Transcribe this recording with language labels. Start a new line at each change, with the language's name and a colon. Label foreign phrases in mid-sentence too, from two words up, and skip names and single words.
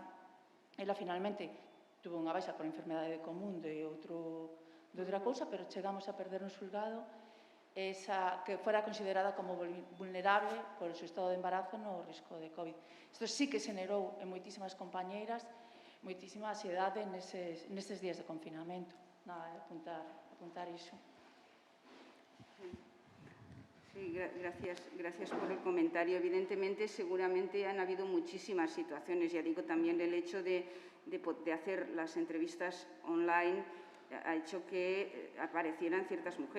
Galician: Ela finalmente tuvo unha baixa por enfermedade común de outra cousa, pero chegamos a perder no xulgado que fuera considerada como vulnerable por o seu estado de embarazo no risco de COVID. Isto sí que generou en moitísimas compañeiras moitísima ansiedade nestes días de confinamento. Nada, apuntar iso.
Spanish: Sí, gracias por el comentario. Evidentemente, seguramente han habido muchísimas situaciones. Ya digo, también el hecho de hacer las entrevistas online ha hecho que aparecieran ciertas mujeres.